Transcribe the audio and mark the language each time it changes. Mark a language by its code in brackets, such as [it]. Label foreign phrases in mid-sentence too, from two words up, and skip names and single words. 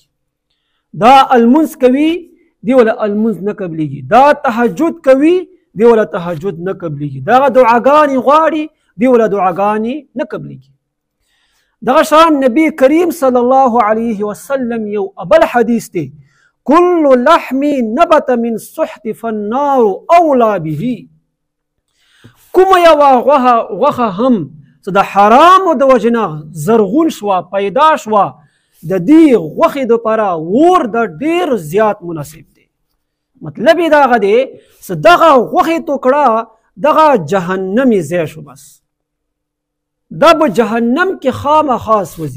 [ps] دا المنځ کوي دی ولا المنځ نه قبلیږي. دا تهجد کوي دی ولا تهجد نه قبلیږي. دغه دعاګانې غواړي دی ولا دعاګانې نه قبلیږي. دغه شان نبی کریم [ar] صلی الله علیه وسلم [ps] یو ابل حدیث دی [ar] کل لحم نبت من سحت فالنار اولا به. [ps] کوم یوه غوښه هم چې د حرامو د وجې نه زرغون شوه پیدا شوه د دې غوښې دپاره اور د ډېر زیات مناسب دی. مطلب یې دغه دی چې دغه غوښې ټوکړه دغه جهنمي ځای شو بس دا به جهنم کې خامخا سوځي.